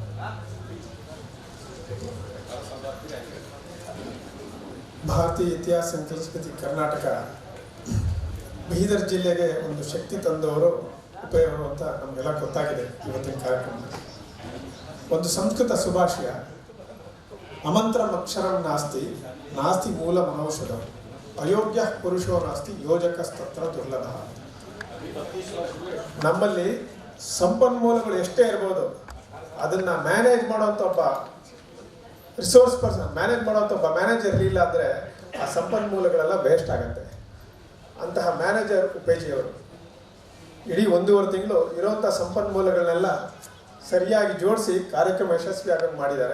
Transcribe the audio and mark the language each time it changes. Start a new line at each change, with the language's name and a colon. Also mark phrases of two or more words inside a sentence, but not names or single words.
Kannada: ಭಾರತೀಯ ಇತಿಹಾಸ ಸಂಕಲನ ಸಮಿತಿ ಕರ್ನಾಟಕ ಬೀದರ್ ಜಿಲ್ಲೆಗೆ ಒಂದು ಶಕ್ತಿ ತಂದವರು ಉಪಯೋಗ ಅಂತ ನಮಗೆಲ್ಲ ಗೊತ್ತಾಗಿದೆ. ಇವತ್ತಿನ ಕಾರ್ಯಕ್ರಮ ಒಂದು ಸಂಸ್ಕೃತ ಸುಭಾಷಯ,
Sanskrit: ಅಮಂತ್ರಂ ಅಕ್ಷರಂ ನಾಸ್ತಿ ನಾಸ್ತಿ ಮೂಲ ಮನೌಷಧ, ಅಯೋಗ್ಯ ಪುರುಷೋ ನಾಸ್ತಿ ಯೋಜಕಸ್ತತ್ರ ದುರ್ಲಭ.
Kannada: ನಮ್ಮಲ್ಲಿ ಸಂಪನ್ಮೂಲಗಳು ಎಷ್ಟೇ ಇರ್ಬೋದು, ಅದನ್ನು ಮ್ಯಾನೇಜ್ ಮಾಡೋಂಥ ಒಬ್ಬ
English: resource person,
Kannada: ಮ್ಯಾನೇಜ್ ಮಾಡೋಂಥ ಒಬ್ಬ ಮ್ಯಾನೇಜರ್ ಇರಲಿಲ್ಲ ಅಂದರೆ ಆ ಸಂಪನ್ಮೂಲಗಳೆಲ್ಲ ವೇಸ್ಟ್ ಆಗುತ್ತೆ. ಅಂತಹ ಮ್ಯಾನೇಜರ್ ಉಪೇಜಿಯವರು ಇಡೀ 1.5 ತಿಂಗಳು ಇರೋಂಥ ಸಂಪನ್ಮೂಲಗಳನ್ನೆಲ್ಲ ಸರಿಯಾಗಿ ಜೋಡಿಸಿ ಕಾರ್ಯಕ್ರಮ ಯಶಸ್ವಿಯಾಗಿ ಮಾಡಿದ್ದಾರೆ.